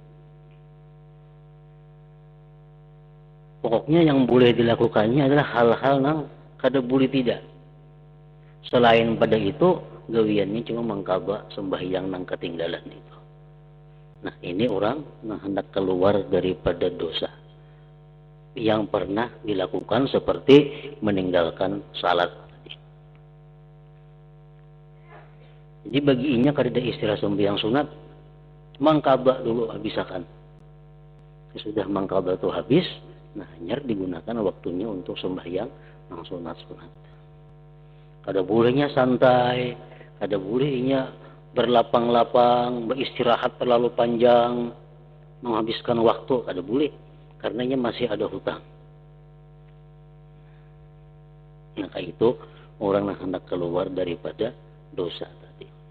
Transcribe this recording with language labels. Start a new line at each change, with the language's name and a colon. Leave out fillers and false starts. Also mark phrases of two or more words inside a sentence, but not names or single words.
Indonesian: Pokoknya yang boleh dilakukannya adalah hal-hal yang kada boleh tidak. Selain pada itu, gawiannya cuma mengqadha sembahyang nang ketinggalan itu. Nah, ini orang yang hendak keluar daripada dosa yang pernah dilakukan, seperti meninggalkan salat. Jadi baginya kada istilah sembahyang sunat, mengqadha dulu habisakan. Sudah mengqadha itu habis, nah hanya digunakan waktunya untuk sembahyang nang sunat-sunat. Kada bolehnya santai, kada bolehnya berlapang-lapang, beristirahat terlalu panjang, menghabiskan waktu, kada boleh, karenanya masih ada hutang. Nah, kayak itu orang yang hendak keluar daripada dosa tadi.